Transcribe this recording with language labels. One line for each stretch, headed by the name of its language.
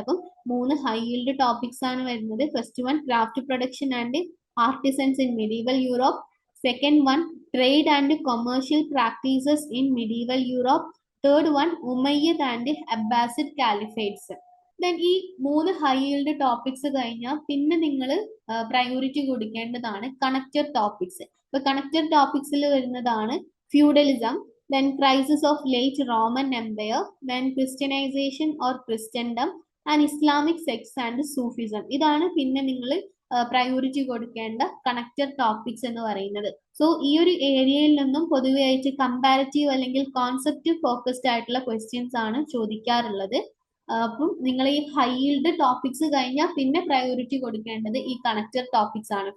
Malayalam: അപ്പം 3 high yield topics ആണ് വരുന്നത്.
English: First one craft production and artisans in medieval Europe, second one trade and commercial practices in medieval Europe, third one Umayyad and Abbasid caliphates.
Malayalam: Then ഈ 3 high yield topics കഴിഞ്ഞാൽ പിന്നെ നിങ്ങൾ priority കൊടുക്കേണ്ടതാണ് connected topics. ഇപ്പൊ connected ടോപ്പിക്സിൽ വരുന്നതാണ്
English: Feudalism, then crisis of late Roman Empire, then Christianization or Christendom and Islamic sects and Sufism.
Malayalam: ഇതാണ് പിന്നെ നിങ്ങൾ പ്രയോറിറ്റി കൊടുക്കേണ്ട കണക്റ്റഡ് ടോപ്പിക്സ് എന്ന് പറയുന്നത്. സോ ഈ ഒരു ഏരിയയിൽ നിന്നും പൊതുവെയായിട്ട് കമ്പാരറ്റീവ് അല്ലെങ്കിൽ കോൺസെപ്റ്റ് ഫോക്കസ്ഡ് ആയിട്ടുള്ള ക്വസ്റ്റ്യൻസ് ആണ് ചോദിക്കാറുള്ളത്. അപ്പം നിങ്ങൾ ഈ ഹൈ ഈൽഡ് ടോപ്പിക്സ് കഴിഞ്ഞാൽ പിന്നെ പ്രയോറിറ്റി കൊടുക്കേണ്ടത് ഈ കണക്റ്റഡ് ടോപ്പിക്സ് ആണ്.